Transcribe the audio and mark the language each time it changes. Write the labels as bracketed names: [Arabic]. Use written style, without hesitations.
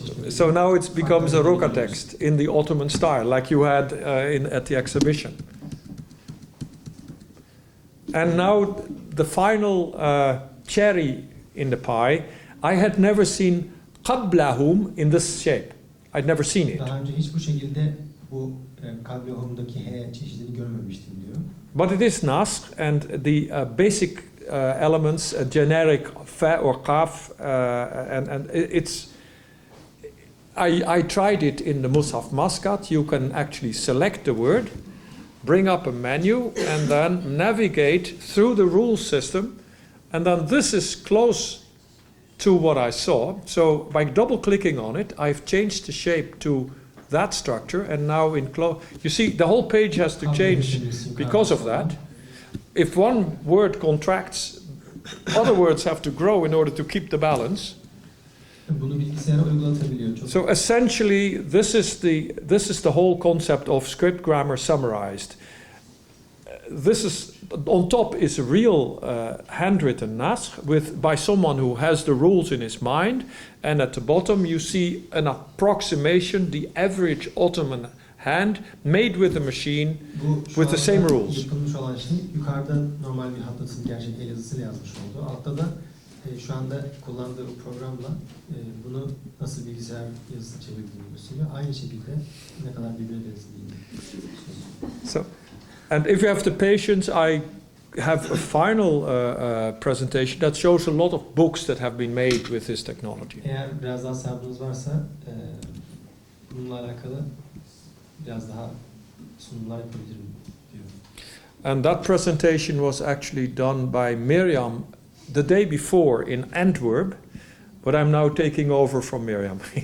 [English] So now it becomes a roka text in the Ottoman style, like you had at the exhibition. And now the final cherry in the pie, I had never seen qablahum in this shape. I'd never seen it. [Turkish] Daha önce hiç bu şekilde bu kablahum'daki H çeşidini görmemiştim diyor. [English] But it is naskh, and the basic elements, generic fa or qaf, and it's. I tried it in the Mus'haf Muscat. You can actually select the word, bring up a menu, and then navigate through the rule system, and then this is close to what I saw. So by double-clicking on it, I've changed the shape to that structure, and now you see the whole page has to change because of that. If one word contracts, other words have to grow in order to keep the balance. [Turkish] Bunu bilgisayara uygulatabiliyor. [English] So essentially, this is the whole concept of script grammar summarized. This is on top is a real handwritten naskh by someone who has the rules in his mind, and at the bottom you see an approximation, the average Ottoman hand made with a machine with the same rules. [Turkish] Yapılmış olan şey yukarıda normal bir hattatın gerçek el yazısıyla yazmış oldu. Altta da şu anda kullandığı programla bunu nasıl bilgisayar yazısına çevirdiğini gösteriyor. Aynı şekilde ne kadar birbirine benzediğini. [English] So, and if you have the patience, I have a final presentation that shows a lot of books that have been made with this technology. [Turkish] Eğer biraz daha sabrınız varsa bununla alakalı biraz daha sunumlar yapabilirim diyor. [English] And that presentation was actually done by Miriam the day before in Antwerp, but I'm now taking over from Miriam.